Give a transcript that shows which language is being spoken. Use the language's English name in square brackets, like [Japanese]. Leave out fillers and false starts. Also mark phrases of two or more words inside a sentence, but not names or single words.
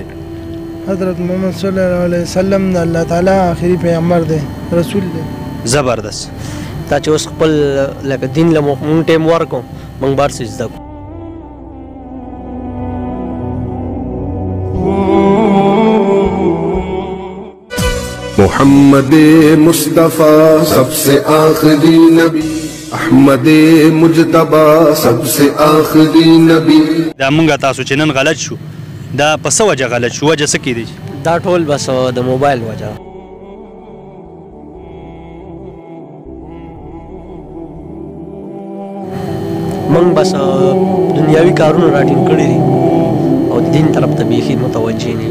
[Pashto] حضرت محمد [Arabic] صلی الله علیه وسلم [Pashto] د الله تعالی آخري پیغمبر دی رسول دی زبردست تا چې اوس خپل لکه دین له مونږ ټایم ورکړو مونږ به هر څه زده کړو [Urdu] محمد مصطفیٰ سب سے آخری نبی احمد مجتبی سب سے آخری نبی [Pashto] دا مونږه تاسو چې نن غلط شو دا په څه وجه غلط شو وجه څه کېدی دا ټول بس د موبایل وجه مونږ بس دنیاوي کارونه راټینګ کړي دي او د دین طرف ته بیخي متوجه نه